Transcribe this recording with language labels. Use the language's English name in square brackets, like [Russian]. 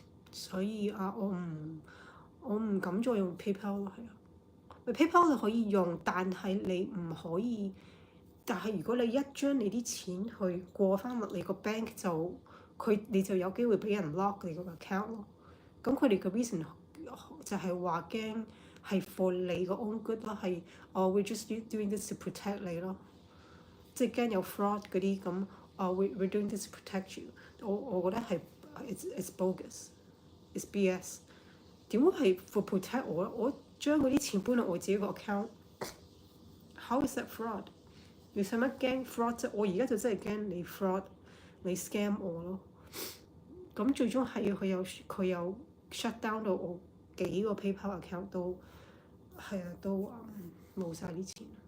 [Cantonese] 所以我唔敢再用 PayPal 咯，係啊。 PayPal 你可以用，但係你唔可以。但係如果你一將你啲錢去過翻落你個 bank， 你就有機會俾人 lock 你個 account 咯。咁佢哋嘅 reason 就係話驚係 for 你個 own good 咯，係 [English] we're just doing this to protect [Cantonese] 你咯，即係驚有 fraud 嗰啲咁 [English] we're doing this to protect you。 [Cantonese] 我覺得係 [English] it's bogus， it's BS。 [Cantonese] 點會係 for protect 我咧？我將嗰啲錢搬落我自己個 account， [English] how is that fraud？ [Cantonese] 你使乜驚 fraud 啫？我而家就真係驚你 fraud， 你 scam 我咯。咁最終係佢有 shut down 到我幾個 PayPal account 都係啊，都冇晒啲錢。